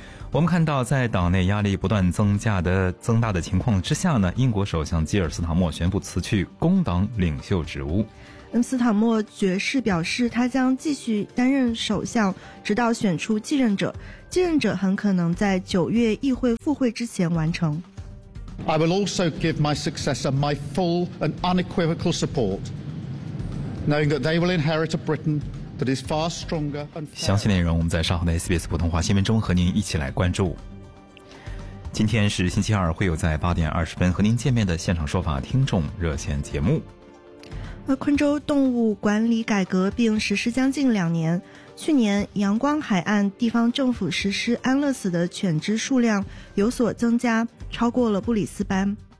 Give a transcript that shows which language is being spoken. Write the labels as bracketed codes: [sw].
[zh] 我们看到，在党内压力不断增大的情况之下呢，英国首相基尔·斯塔默宣布辞去工党领袖职务。斯塔默爵士表示，他将继续担任首相，直到选出继任者。继任者很可能在9月议会复会之前完成。 [en] I will also give my successor my full and unequivocal support, knowing that they will inherit a Britain that is far stronger and fairer. [zh] 详细内容我们在稍后的 SBS 普通话新闻中和您一起来关注。今天是星期二，会有在8:20和您见面的现场说法听众热线节目。而昆州动物管理改革并实施将近2年，去年阳光海岸地方政府实施安乐死的犬只数量有所增加，超过了布里斯班。